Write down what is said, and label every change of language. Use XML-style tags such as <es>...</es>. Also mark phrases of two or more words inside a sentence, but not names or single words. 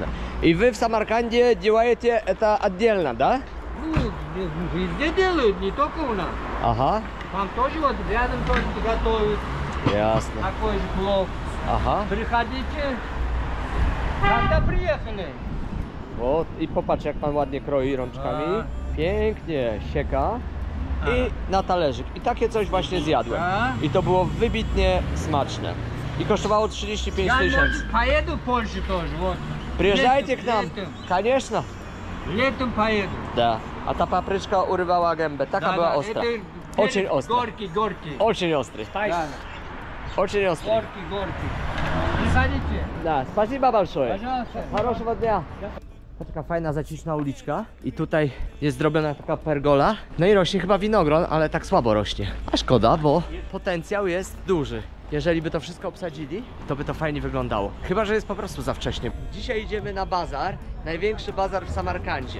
<ru>И вы в Самарканде делаете это отдельно, да? Ну, везде делают, не только у нас. Ага. Там тоже вот рядом тоже готовят Ясно. такой же плов. Ага. Приходите, когда приехали. Вот,</ru> <pl>i popatrz jak pan ładnie kroi rączkami. A. Pięknie sieka. I na talerzyk. I takie coś właśnie zjadłem. A. I to było wybitnie smaczne. I kosztowało 35</pl> <ru>Я</ru> <pl>tysięcy.</pl> <ru>поеду в Польшу тоже, вот. Приезжайте Летом, к нам. летом. Конечно. Летом поеду. Да.</ru> <pl>A ta papryczka urywała gębę. Taka była ostra.</pl> <ru>это Очень перец остро. Горький, горький. Очень острый. Да, Очень острый. горький, горький. Приходите. Да, спасибо большое. Пожалуйста. Хорошего dnia.</ru> <pl>Taka fajna, zaciśna uliczka i tutaj jest zrobiona taka pergola. No i rośnie chyba winogron, ale tak słabo rośnie. A szkoda, bo potencjał jest duży. Jeżeli by to wszystko obsadzili, to by to fajnie wyglądało. Chyba że jest po prostu za wcześnie. Dzisiaj idziemy na bazar, największy bazar w Samarkandzie.</pl>